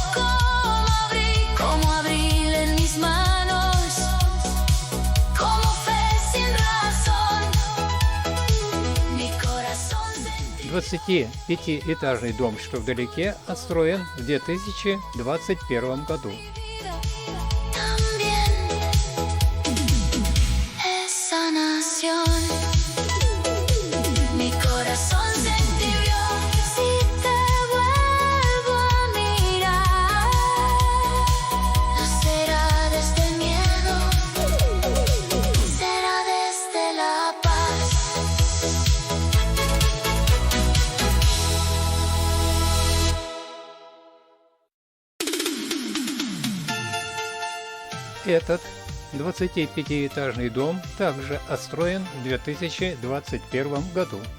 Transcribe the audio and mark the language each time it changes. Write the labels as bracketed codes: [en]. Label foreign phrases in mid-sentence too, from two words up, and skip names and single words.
[es] Como abril en mis manos, como fe sin razón. Mi corazón se entibió. [ru] 25-этажный дом, что вдалеке, отстроен в 2021 году. [es] También es sanación. Mi corazón se entibió si te vuelvo a mirar. No será desde miedo, será desde la paz. [ru] Этот 25-этажный дом также отстроен в 2021 году.